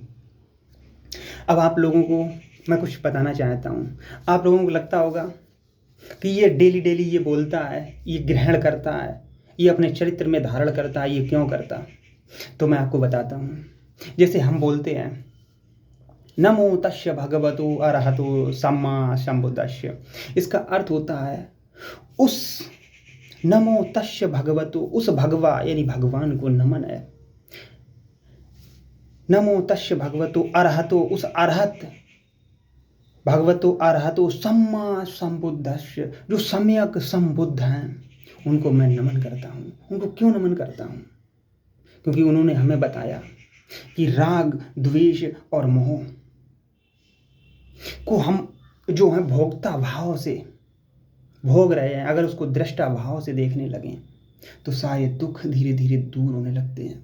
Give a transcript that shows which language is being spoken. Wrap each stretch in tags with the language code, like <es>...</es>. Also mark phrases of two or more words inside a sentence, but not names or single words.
<hi>अब आप लोगों को मैं कुछ बताना चाहता हूँ। आप लोगों को लगता होगा कि ये डेली डेली ये बोलता है, ये ग्रहण करता है, ये अपने चरित्र में धारण करता है, ये क्यों करता? तो मैं आपको बताता हूँ। जैसे हम बोलते हैं</hi> <pi>नमो तस्य भगवतो अरहतो सम्मा सम्बुद्धस्य,</pi> <hi>इसका अर्थ होता है उस</hi> <pi>नमो तस्य भगवतो,</pi> <hi>उस भगवा यानी भगवान को नमन है।</hi> <pi>नमो तस्य भगवतो अरहतो, उस अरहत भगवतो अरहतो सम्मा सम्बुद्धस्य,</pi> <hi>जो सम्यक संबुद्ध हैं, उनको मैं नमन करता हूँ। उनको क्यों नमन करता हूँ? क्योंकि उन्होंने हमें बताया कि राग, द्वेष और मोह को हम जो है भोक्ता भाव से भोग रहे हैं, अगर उसको दृष्टा भाव से देखने लगें तो सारे दुख धीरे धीरे दूर होने लगते हैं।</hi>